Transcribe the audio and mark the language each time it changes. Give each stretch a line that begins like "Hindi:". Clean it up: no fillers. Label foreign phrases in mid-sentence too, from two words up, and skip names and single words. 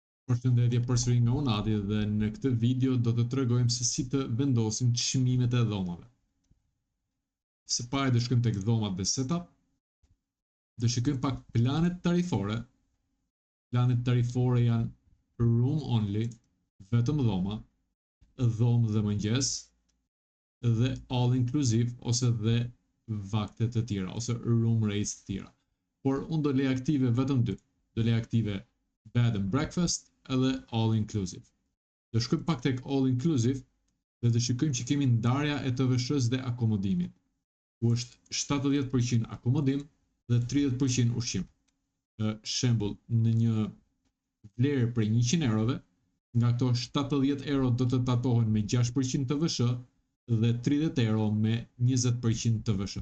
Albanian: Përshëndetje përsëri nga Unati dhe në këtë video do të tregojmë se si të vendosim çmimet e dhomave. Së pari do shkojmë tek dhomat dhe setup. Do shikojmë pak planet tarifore. Planet tarifore janë
English: room only,
Albanian: vetëm dhoma, dhomë dhe mëngjes, dhe
English: all inclusive
Albanian: ose dhe vakte të tjera ose
English: room rates
Albanian: të tjera. Por unë do lej aktive vetëm dy. Do lej aktive
English: bed and breakfast
Albanian: edhe
English: all inclusive.
Albanian: Do shkojmë pak tek
English: all inclusive
Albanian: dhe do shikojmë që kemi ndarja e TVSH-s dhe akomodimit, ku është 70% akomodim dhe 30% ushqim. Shembull, në një vlerë prej 100 eurove, nga këto 70 euro do të tatohen me 6% TVSH dhe 30 euro me 20% TVSH.